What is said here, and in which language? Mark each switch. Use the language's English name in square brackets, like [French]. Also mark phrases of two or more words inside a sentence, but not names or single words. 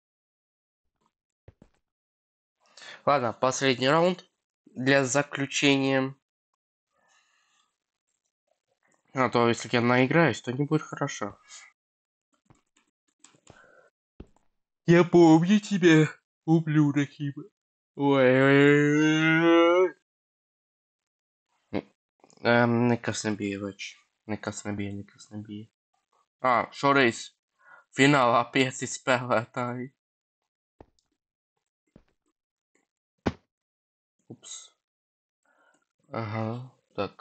[Russian] Ладно, последний раунд для заключения. А то если я наиграюсь, то не будет хорошо. Я помню тебя, ублюдок. Ой. [Latvian] Nekas nebija, več. Nekas nebija. Šoreiz finālā 5 spēlētāji. Ups. Aha, tak.